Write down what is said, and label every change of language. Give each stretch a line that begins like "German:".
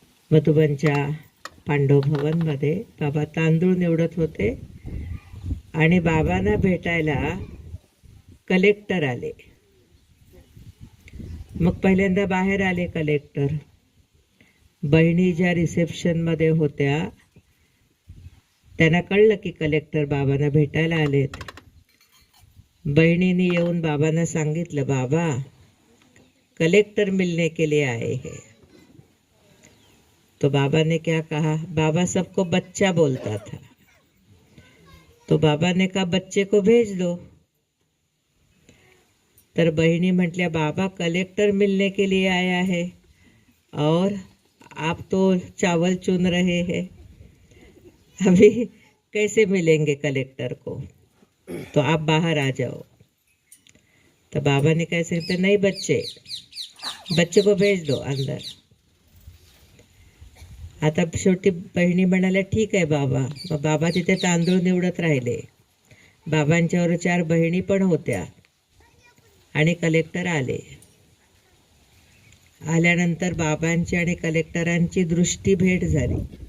Marathi: मधुबनच्या पांडव भवनमध्ये बाबा तांदूळ निवडत होते आणि बाबांना भेटायला कलेक्टर आले. मग पहिल्यांदा बाहेर आले कलेक्टर. बहिणी ज्या रिसेप्शनमध्ये होत्या त्यांना कळलं की कलेक्टर बाबांना भेटायला आलेत. बहिणीने येऊन बाबांना सांगितलं,
Hindi: बाबा कलेक्टर मिलने के लिए आए हैं. तो बाबा ने क्या कहा, बाबा सबको बच्चा बोलता था, तो बाबा ने कहा बच्चे को भेज दो.
Marathi: तर बहिणी म्हटल्या,
Hindi: बाबा कलेक्टर मिलने के लिए आया है और आप तो चावल चुन रहे हैं, अभी कैसे मिलेंगे कलेक्टर को, तो आप बाहर आ जाओ. तो बाबा ने कैसे कहते, नहीं बच्चे को भेज दो अंदर.
Marathi: आता शेवटी बहिणी म्हणाल्या, ठीक आहे बाबा. मग बाबा तिथे तांदूळ निवडत राहिले. बाबांच्यावर 4 बहिणी पण होत्या आणि कलेक्टर आले. आल्यानंतर बाबांची आणि कलेक्टरांची दृष्टी भेट झाली.